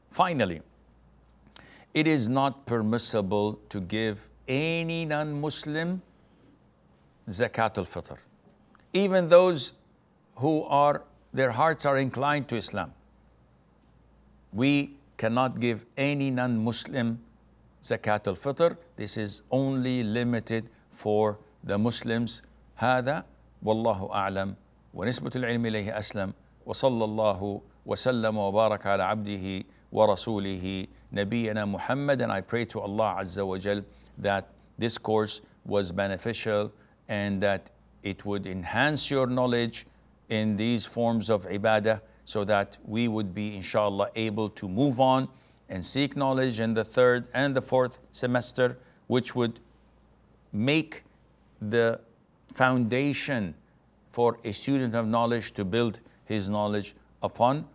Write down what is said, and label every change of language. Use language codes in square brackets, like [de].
[en] Finally, it is not permissible to give any non-Muslim zakat al-fitr, even those who their hearts are inclined to Islam. We cannot give any non-Muslim zakat al-fitr. This is only limited for the Muslims. [ar] هذا والله أعلم ونسبة العلم إليه أسلم وصلى الله وسلم وبارك على عبده ورسوله نبينا محمد. [en] And I pray to Allah Azza wa Jal that this course was beneficial and that it would enhance your knowledge in these forms of ibadah, so that we would be inshallah able to move on and seek knowledge in the third and the fourth semester, which would make the foundation for a student of knowledge to build his knowledge upon.